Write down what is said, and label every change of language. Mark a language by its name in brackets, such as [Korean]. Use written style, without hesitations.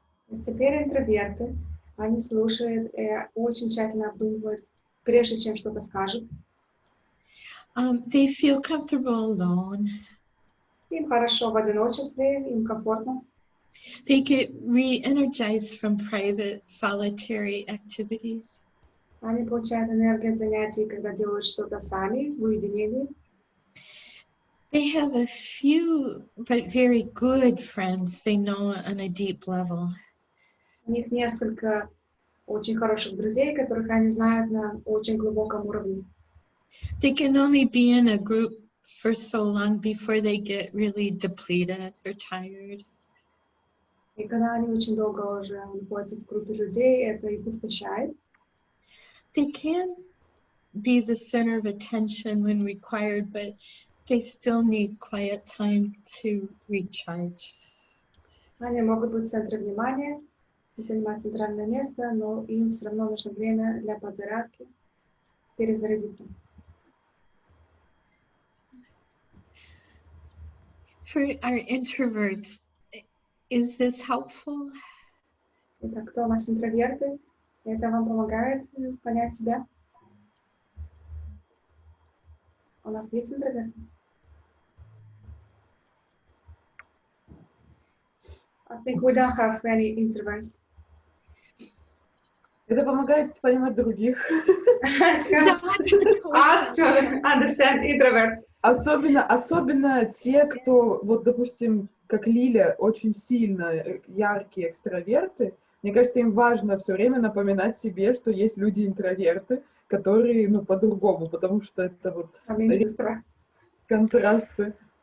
[Russian] Теперь интроверты, они слушают и очень тщательно обдумывают, прежде чем что-то скажут. [English] They feel comfortable alone. [Russian] Им хорошо в одиночестве, им комфортно. [English] They get re-energized from private solitary activities. [Russian] Они получают энергию от занятий, когда делают что-то сами, в уединении. [English] They have a few, but very good friends they know on a deep level. [Russian] У них несколько очень хороших друзей, которых они знают на очень глубоком уровне. [English] They can only be in a group for so long before they get really depleted or tired. [Russian] И когда они очень долго уже находятся в группе людей, это их истощает. [English] They can be the center of attention when required, but they still need quiet time to recharge. [Russian] Они могут быть в центре внимания, занимать центральное место, но им все равно нужно время для подзарядки, перезарядиться. [English] For our introverts, is this helpful? [Russian] Итак, кто у нас интроверты? Это вам помогает понять себя? У нас есть интроверты? [English] I think we don't have any introverts. [Russian] Это помогает понимать других. [English] Us to understand introverts. [Russian] Особенно те, кто, вот, допустим, как Лиля, очень сильно яркие экстраверты. Мне кажется, им важно все время напоминать себе, что есть люди-интроверты, которые, ну, по-другому, потому что это вот контрасты.